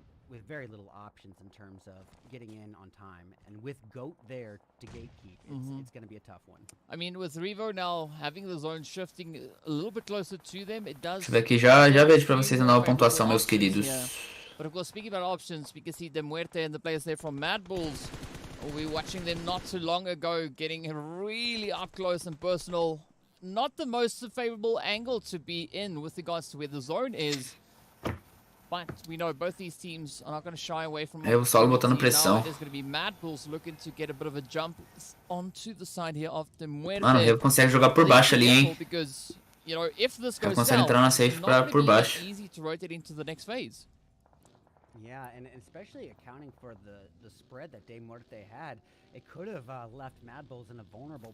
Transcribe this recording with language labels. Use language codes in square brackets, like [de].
[en] With very little options in terms of getting in on time, and with Goat there to gatekeep, it's going to be a tough one. I mean, with Revo now having the zone shifting a little bit closer to them, it does. [pt] Deixa eu ver aqui, já vejo pra vocês a nova pontuação, meus queridos. [en] But of course, speaking about options, we can see DeMuerte and the players there from MadBulls. We were watching them not too long ago, getting really up close and personal. Not the most favorable angle to be in with regards to where the zone is. But we know both these teams are not going to shy away from. [pt] É o solo botando pressão. [en] It is going to be MadBulls looking to get a bit of a jump onto the side here of DeMuerte. [pt] Mano, ele consegue jogar por baixo ali, hein? [en] Because, you know, if this goes [pt] consegue entrar na safe por baixo. [en] Easy to rotate into the next phase. Yeah, and especially accounting for the spread that DeMuerte had, it could have left MadBulls in a vulnerable.